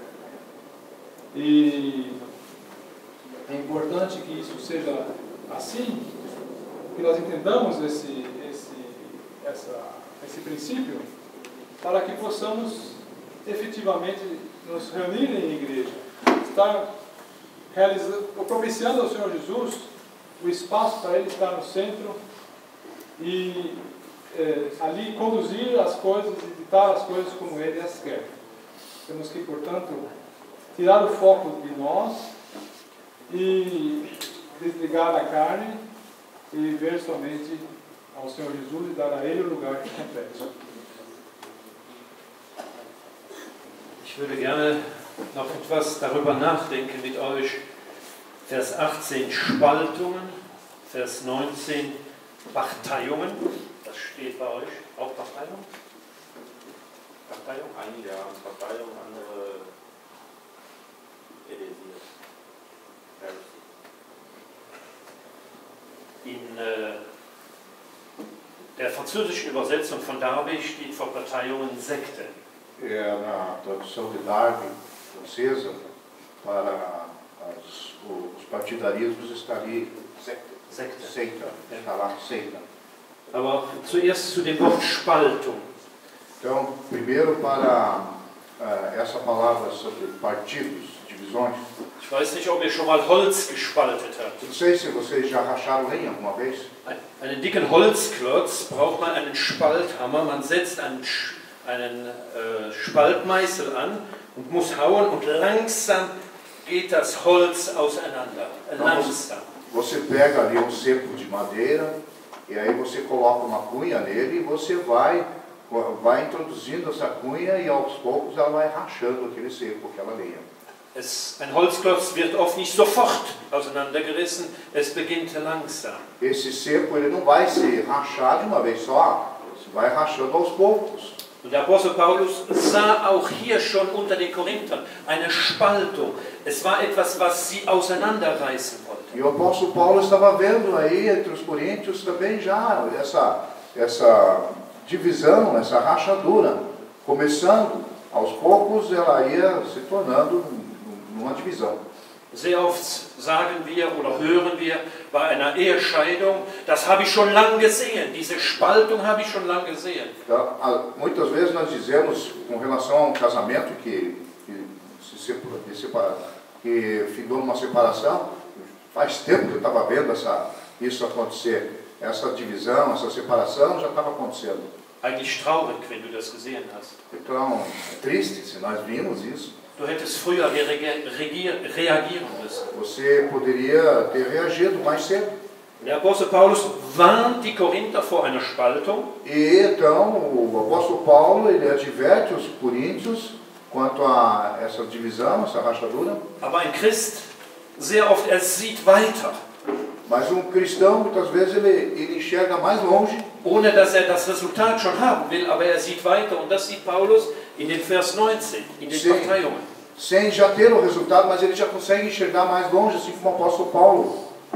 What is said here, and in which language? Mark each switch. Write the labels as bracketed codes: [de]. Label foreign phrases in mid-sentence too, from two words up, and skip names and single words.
[pt] E é importante que isso seja assim, que nós entendamos esse princípio, para que possamos efetivamente nos reunir em igreja, estar propiciando ao Senhor Jesus o espaço para Ele estar no centro e ali conduzir as coisas e ditar as coisas como Ele as quer. Temos que, portanto, tirar o foco de nós e desligar a carne e ver somente ao Senhor Jesus e dar a Ele o lugar que compete. [de] Ich würde gerne noch etwas darüber nachdenken mit euch. Vers 18 Spaltungen, Vers 19 Parteiungen. Das steht bei euch. Auch Parteiung? Parteiung? Einige haben Parteiung, andere Heresias. In der französischen Übersetzung von Darby steht vor Parteiungen Sekte. [pt] Na tradução de Darby francesa, para os partidarismos está ali seita, está lá seita. [de] Aber zuerst zu dem Wort Spaltung. [pt] Então, primeiro para essa palavra sobre partidos, divisões. [de] Ich weiß nicht, ob ihr schon mal Holz gespaltet habt. [pt] Não sei se vocês já racharam lenha alguma vez. [de] Einen dicken Holzklotz braucht man einen Spalthammer. Man setzt einen Spaltmeißel an und muss hauen und langsam geht das Holz auseinander. Langsam. [pt] Você pega ali cepo de madeira e aí você coloca uma cunha nele e você vai introduzindo essa cunha e aos poucos ela vai rachando aquele cepo, aquela lenha. [de] Ein Holzklotz wird oft nicht sofort auseinandergerissen, es beginnt langsam. [pt] Esse cepo ele não vai se rachar de uma vez só, vai rachando aos poucos. [de] Und der Apostel Paulus sah auch hier schon unter den Korinthern eine Spaltung. Es war etwas, was sie auseinanderreißen wollte. [pt] E o apóstolo Paulo estava vendo aí entre os coríntios também já essa divisão, essa rachadura, começando aos poucos ela ia se tornando uma divisão. [de] Sehr oft sagen wir oder hören wir bei einer Ehescheidung, das habe ich schon lange gesehen, diese Spaltung habe ich schon lange gesehen. [pt] Então, muitas vezes nós dizemos com relação a um casamento que findou numa separação, faz tempo que eu estava vendo isso acontecer. essa divisão, essa separação já estava acontecendo. [de] Eigentlich traurig, wenn du das gesehen hast. [pt] Então, é triste se nós vimos isso. [de] Du hättest früher reagieren müssen. [pt] Você poderia ter reagido mais cedo. [de] Der Apostel Paulus warnt die Korinther vor einer Spaltung. [pt] E então, o apóstolo Paulo, ele adverte os coríntios quanto a essa divisão, essa rachadura. [de] Aber ein Christ, sehr oft, er sieht weiter. [pt] Mas um cristão, muitas vezes, ele enxerga mais longe. [de] Ohne dass er das Resultat schon haben will, aber er sieht weiter. Und das sieht Paulus in den Vers 19, in den Parteiungen. [pt] Sem já ter o resultado, mas ele já consegue enxergar mais longe, assim como o apóstolo Paulo.